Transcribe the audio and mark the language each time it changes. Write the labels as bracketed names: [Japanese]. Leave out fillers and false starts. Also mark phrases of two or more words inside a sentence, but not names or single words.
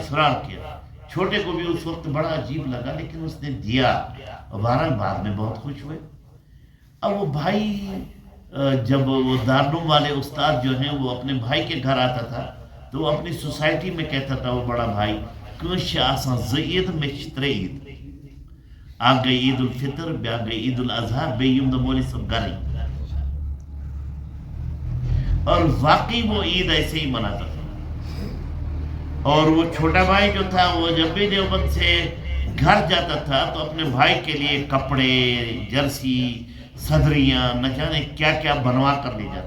[Urdu] چھوٹے کو بھی اس وقت بڑا عجیب لگا لیکن اس نے دیا، اور بہرحال بعد میں بہت خوش ہوئے. اب وہ بھائی جب وہ دارالعلوم والے استاد جو ہیں وہ اپنے بھائی کے گھر آتا تھا تو وہ اپنی سوسائٹی میں کہتا تھا، وہ بڑا بھائی، [Kashmiri] کٲنٛسہِ آسان زٕ عید مےٚ چھِ ترٛےٚ عید. اکھ گئی عید الفطر، بیاکھ گئی عید الاضحیٰ، بیٚیہِ ییٚمہِ دۄہ مولوی صٲب گھرٕے. [Urdu] اور واقعی وہ عید ایسے ہی مناتا تھا. اور وہ چھوٹا بھائی جو تھا وہ جب بھی دیوبند سے گھر جاتا تھا تو اپنے بھائی کے لیے کپڑے، جرسی، صدریاں، نہ جانے کیا کیا بنوا کر لے جاتا.